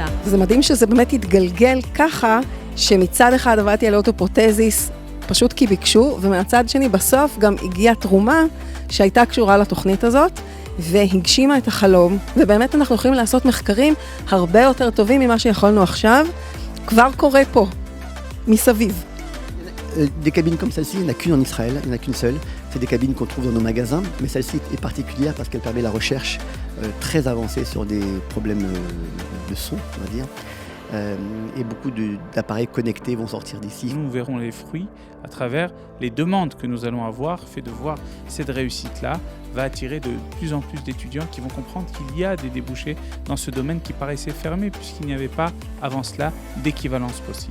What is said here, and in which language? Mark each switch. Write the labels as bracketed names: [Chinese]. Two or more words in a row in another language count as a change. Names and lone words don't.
[Hebrew] זה מדהים שזה באמת התגלגל ככה, שמצד אחד עבדתי על אוטופרוטזיס, פשוט כי ביקשו, ומהצד שני בסוף גם הגיעה תרומה שהייתה קשורה לתוכנית הזאת, והגשימה את החלום, ובאמת אנחנו יכולים לעשות מחקרים הרבה יותר טובים ממה שיכולנו עכשיו, כבר קורה פה, מסביב. [French] Des cabines comme celle-ci, il n'y en a qu'une en Israël, il n'y en a qu'une seule. C'est des cabines qu'on trouve dans nos magasins, mais celle-ci est particulière parce qu'elle permet la recherche très avancée sur des problèmes de son, on va dire. Et beaucoup d'appareils connectés vont sortir d'ici. Nous verrons les fruits à travers les demandes que nous allons avoir, fait de voir cette réussite-là va attirer de plus en plus d'étudiants qui vont comprendre qu'il y a des débouchés dans ce domaine qui paraissait fermé puisqu'il n'y avait pas avant cela d'équivalence possible.